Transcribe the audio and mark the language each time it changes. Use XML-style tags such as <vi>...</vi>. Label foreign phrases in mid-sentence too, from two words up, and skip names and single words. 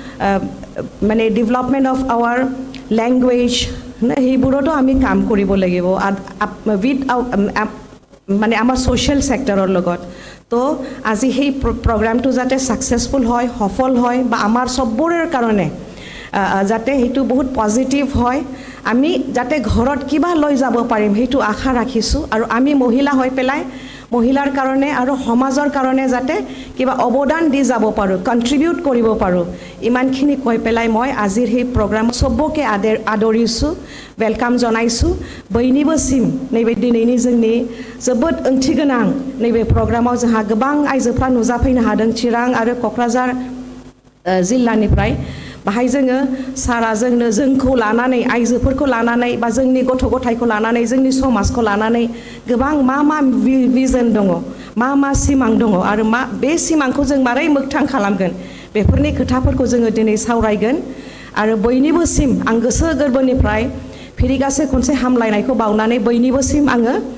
<as>মানে</as> <en>development of our language</en> <as>সেইবোৰতো আমি কাম কৰিব লাগিব উইথ মানে আমাৰ</as> <en>social sector</en> <as>লগত তো আজি সেই প্ৰগ্ৰামটো যাতে ছাকচেছফুল হয় সফল হয় বা আমাৰ চববোৰৰ কাৰণে যাতে সেইটো বহুত পজিটিভ হয় আমি যাতে ঘৰত কিবা লৈ যাব পাৰিম সেইটো আশা ৰাখিছোঁ আৰু আমি মহিলা হৈ পেলাই মহিলাৰ কাৰণে আৰু সমাজৰ কাৰণে যাতে কিবা অৱদান দি যাব পাৰোঁ কণ্ট্ৰিবিউট কৰিব পাৰোঁ ইমানখিনি কৈ পেলাই মই আজিৰ সেই প্ৰগ্ৰাম চবকে আদৰিছোঁ</as> <brx>वेलकाम जनायसु बयनिबोसिम नैबे दिनैनि जोंनि जोबोद ओंथि गोनां नैबे प्रग्रामाव जोंहा गोबां आइजोफ्रा नुजाफैनो हादों चिरां आरो क'क्राझार जिल्लानिफ्राय बाहाय जोङो सारा जोंखौ लानानै आइजोफोरखौ लानानै बा जोंनि गथ' गथायखौ लानानै जोंनि समाजखौ लानानै गोबां मा भिजन दङ मा सिमां दङ आरो बे सिमांखौ जों मारै मोगथां खालामगोन बेफोरनि खोथाफोरखौ जोङो दिनै सावरायगोन आरो बयनिबोसिम आं गोसो गोरबोनिफ्राय फिरिगासे खनसे हामलायनायखौ बावनानै बयनिबोसिम आङो</brx>